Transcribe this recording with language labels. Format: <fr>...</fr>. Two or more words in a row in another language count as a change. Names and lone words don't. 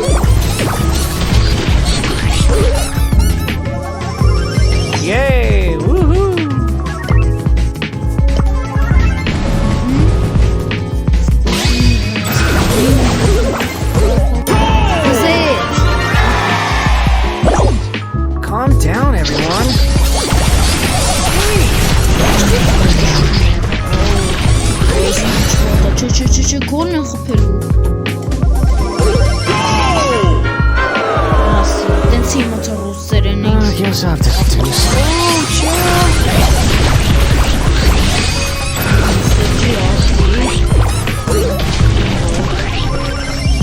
<en>Yay! Woohoo! Calm down, everyone.</en> <hy>Գորն են խփելու։ Տենց իմացա ռուսերեն</hy> <en>I guess I'll have to do stuff.</en>